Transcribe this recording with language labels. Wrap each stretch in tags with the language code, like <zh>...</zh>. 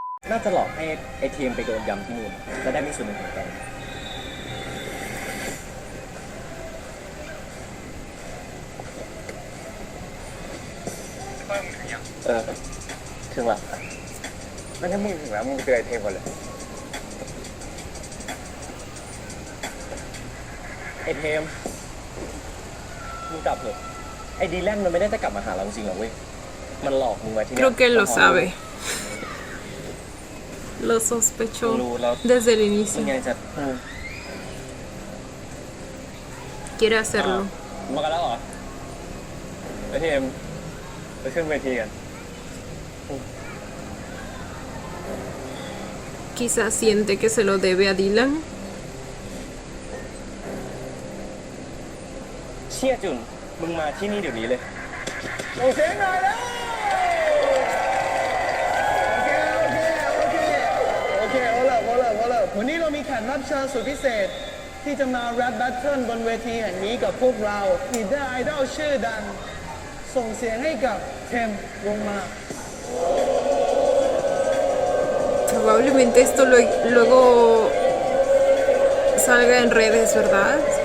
<th>น่าจะหลอกให้ไอเทมไปโดนยำที่นู่นจะได้ไม่สูญเสียกันถึงละไม่ถ้ามึงถึงแล้วมึงเจอไอเทมก่อนเลยไอเทมมึงกลับเถอะไอดีแลนด์มันไม่ได้จะกลับมาหาเราจริงหรอกเว้ยมันหลอกมึงไว้ที่นี่</th> <es>creo que él lo sabe. Lo sospechó desde el inicio. quiere hacerlo.</es> <th>มากันแล้วเหรอไอเทมไปขึ้นเวทีกัน</th> <es>Quizás siente que se lo debe a Dylan.</es> <th>เชี่ยจุนมึงมาที่นี่เดี๋ยวนี้เลยส่งเสียงหน่อยแล้วโอเคเอาละวันนี้เรามีแขกรับเชิญสุดพิเศษที่จะมาแรปแบทเทิลบนเวทีแห่งนี้กับพวกเราลีดเดอร์ไอดอลชื่อดังส่งเสียงให้กับเทมวงมา</th> <es>Probablemente esto luego salga en redes, ¿verdad?</es>